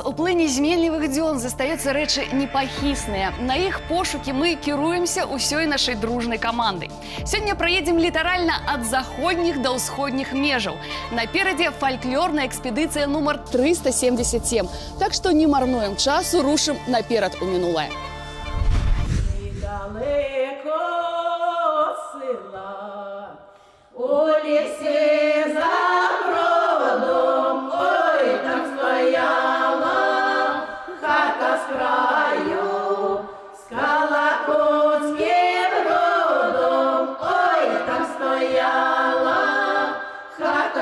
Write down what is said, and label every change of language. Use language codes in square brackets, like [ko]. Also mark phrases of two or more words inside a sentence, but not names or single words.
[be] У плыні зменлівых дзён застаюцца рэчы непахісныя. На іх пошукі мы кіруемся ўсёй нашай дружнай камандай. Сёння праедзем літаральна ад заходніх да ўсходніх межаў. Наперадзе фальклорная экспедыцыя нумар 377. Так што не марнуем часу, рушым наперад у мінулае. [uk] Недалеко села, у лісі за бродом, ой, там стояла хата з краю, з Калакутським родом, ой, там стояла хата